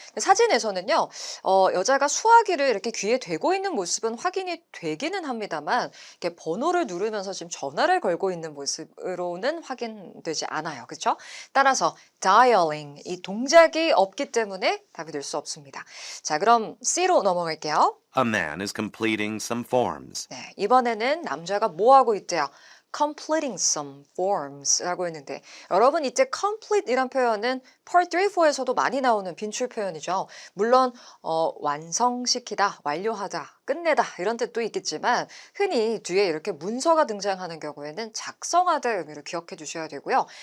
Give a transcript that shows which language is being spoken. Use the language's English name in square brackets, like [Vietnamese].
[Korean] 사진에서는요, 여자가 수화기를 이렇게 귀에 대고 있는 모습은 확인이 되기는 합니다만, 이렇게 번호를 누르면서 지금 전화를 걸고 있는 모습으로는 확인되지 않아요. 그렇죠? 따라서 dialing, 이 동작이 없기 때문에 답이 될 수 없습니다. 자, 그럼 C로 넘어갈게요. [English] A man is completing some forms. [Korean] 네, 이번에는 남자가 뭐 하고 있대요? [English] completing some forms [Korean] 라고 했는데 여러분 이때 complete이란 표현은 part 3, 4에서도 많이 나오는 빈출 표현이죠. 물론 완성시키다, 완료하다, 끝내다 이런 뜻도 있겠지만 흔히 뒤에 이렇게 문서가 등장하는 경우에는 작성하다의 의미를 기억해 주셔야 되고요.